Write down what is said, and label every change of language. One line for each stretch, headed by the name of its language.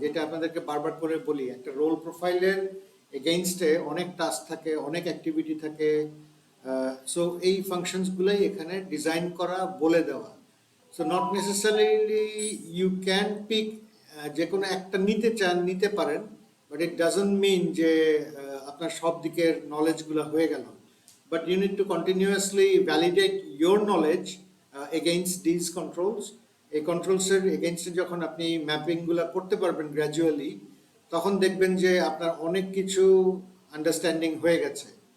Bangla: যেটা আপনাদেরকে বারবার করে বলি, একটা রোল প্রোফাইলের এগেইনস্টে অনেক টাস্ক থাকে, অনেক অ্যাক্টিভিটি থাকে। সো এই ফাংশনসগুলোই এখানে ডিজাইন করা, বলে দেওয়া।
English: so not necessarily you can pick,
Bangla: যে কোনো একটা নিতে চান নিতে পারেন,
English: but it doesn't mean
Bangla: যে আপনার সব দিকের নলেজগুলো হয়ে গেল।
English: But you need to continuously validate your knowledge against these controls.
Bangla: এই কন্ট্রোলসের এগেইনস্টে যখন আপনি ম্যাপিংগুলো করতে পারবেন গ্র্যাজুয়ালি, তখন দেখবেন যে আপনার অনেক কিছু আন্ডারস্ট্যান্ডিং হয়ে গেছে।